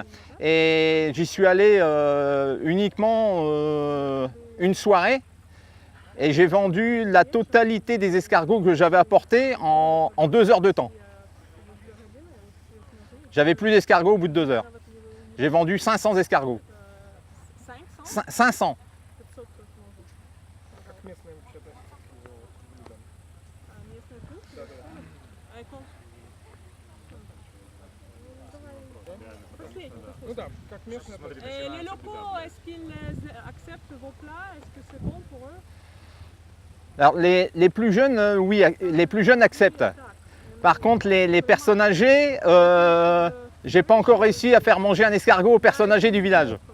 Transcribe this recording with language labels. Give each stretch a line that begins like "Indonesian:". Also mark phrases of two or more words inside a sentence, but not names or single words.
French: Et j'y suis allé uniquement une soirée. Et j'ai vendu la totalité des escargots que j'avais apportés en 2 heures de temps. J'avais plus d'escargots au bout de 2 heures. J'ai vendu 500 escargots. 500? 500.
Russian: Как местные вообще относятся к его блюдам? Местная кухня? Да-да. Последний. Ну да, как местные относятся.
French: Et les locaux, est-ce qu'ils acceptent vos plats? Est-ce que c'est bon pour eux? Alors les plus jeunes, oui, les plus jeunes acceptent. Par contre, les personnes âgées, j'ai pas encore réussi à faire manger un escargot aux personnes âgées du village.